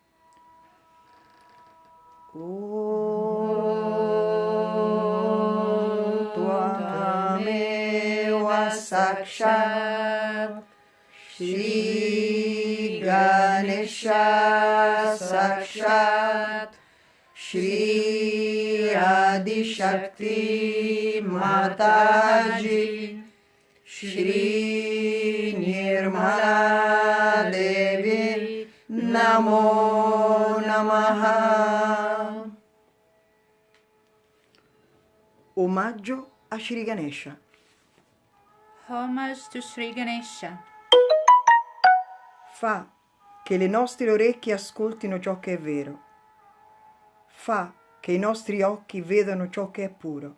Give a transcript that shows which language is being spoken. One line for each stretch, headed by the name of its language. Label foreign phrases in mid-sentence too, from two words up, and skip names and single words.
Sanskrit: Tvameva sakshat Shri Ganesha sakshat Shri Adi Shakti Mataji Shri Nirmala Devi Namo Namaha.
Italian: Omaggio a Shri Ganesha.
English: Homage to Shri Ganesha.
Italian: Fa che le nostre orecchie ascoltino ciò che è vero. Fa che i nostri occhi vedano ciò che è puro.